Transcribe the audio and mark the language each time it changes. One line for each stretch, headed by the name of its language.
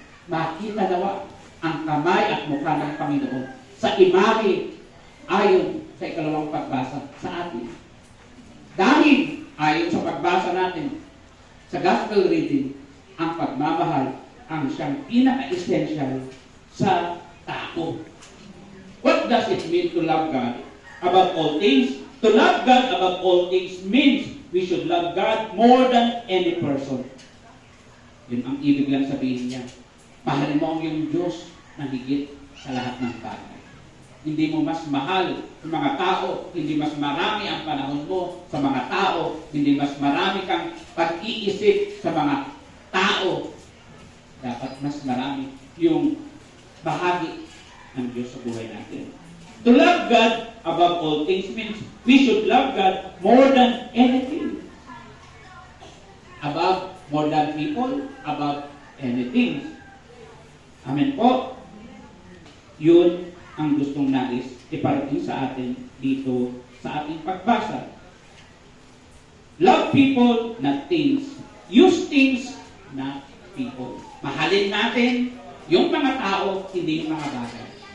Filipino: Makita nawa ang kamay at mukha ng Panginoon sa imahe ayon sa ikalawang pagbasa sa atin. Dahil ayon sa pagbasa natin sa gospel reading, ang pagmamahal ang siyang pinaka-essential sa tao.
English: What does it mean to love God above all things? To love God above all things means we should love God more than any person.
Filipino: Yun ang ibig lang sabihin niya. Mahalin mo ang iyong Diyos na higit sa lahat ng bagay. Hindi mo mas mahal ang mga tao, hindi mas marami ang panahon mo sa mga tao, hindi mas marami kang pag-iisip sa mga tao. Dapat mas marami yung bahagi ng Diyos sa buhay natin.
English: To love God above all things means we should love God more than anything. Above, more than people, above anything.
Filipino: Amen po. Yun ang gustong nais iparating sa atin dito sa ating pagbasa.
English: Love people, not things. Use things, not people.
Filipino: Mahalin natin yung mga tao, hindi yung mga bagay.